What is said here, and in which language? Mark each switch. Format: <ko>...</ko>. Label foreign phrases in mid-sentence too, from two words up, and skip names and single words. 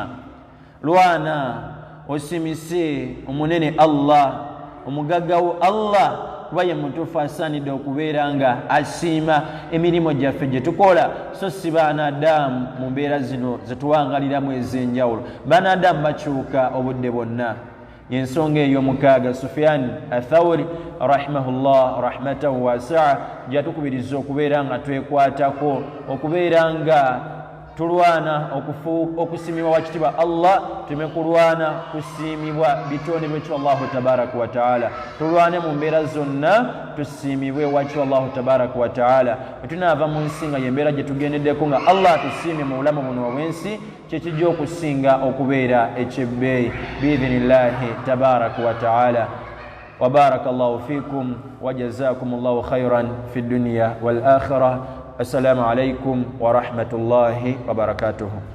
<lg>Lwana osiimise omunene Allah, omugaggawo Allah, kuba ye mutuufu asaanidde okubeera nga asiima emirimu gyaffe gye tukola, so si Banadamu mu mbeera zino zetuwangaliramu ez'enjawulo. Banadamu bakyuka obudde bwonna. Yensonga ey'omukaaga Sufyan Athawri</lg> <ar>رحمه الله رحمة واسعة</ar> <lg>jatukubiriza okubeera nga twekwatako, okubeera nga tulwana okusiimibwa wakitibwa Allah, tume kulwana kusiimibwa bitonde by'ekitibwa</lg> <ar>الله تبارك وتعالى.</ar> <lg>Tulwane mu mbeera zonna tusiimibwe wakitibwa</lg> <ar>الله تبارك وتعالى.</ar> <lg>Bwe tunaava mu nsi nga y'embeera gye tugendeddeko nga Allah tusiimye mu bulamu buno obw'ensi, kyekijja okusinga okubeera ekyebbeeyi</lg> <ar>بإذن الله تبارك وتعالى. وبارك الله فيكم وجزاكم الله خيرا في الدنيا والآخرة. السلام عليكم ورحمة الله وبركاته.</ar>